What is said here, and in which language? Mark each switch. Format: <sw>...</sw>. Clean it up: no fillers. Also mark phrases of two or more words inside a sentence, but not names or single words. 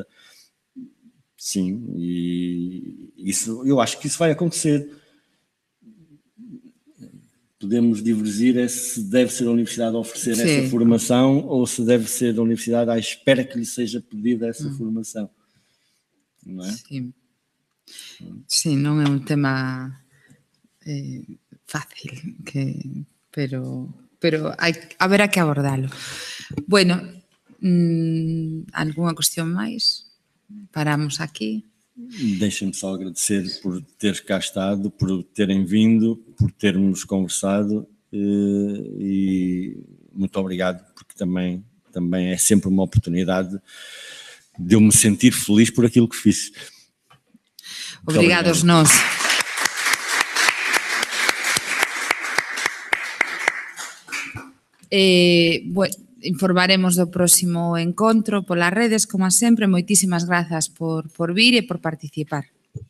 <pt>Sim, e isso, eu acho que isso vai acontecer. Podemos divergir se deve ser a universidade a oferecer essa formação ou se deve ser a universidade à espera que lhe seja pedida essa formação. Não é? Sim,</pt> <gl>non é un tema fácil, pero haberá que abordalo. Bueno, algunha cuestión máis? Paramos aquí.</gl> <pt>Deixem-me só agradecer por teres cá estado, por terem vindo, por termos conversado e muito obrigado, porque também é sempre uma oportunidade de eu me sentir feliz por aquilo que fiz. Obrigados nós.</pt> <gl>Informaremos do próximo encontro polas redes, como sempre. Moitísimas grazas por vir e por participar.</gl>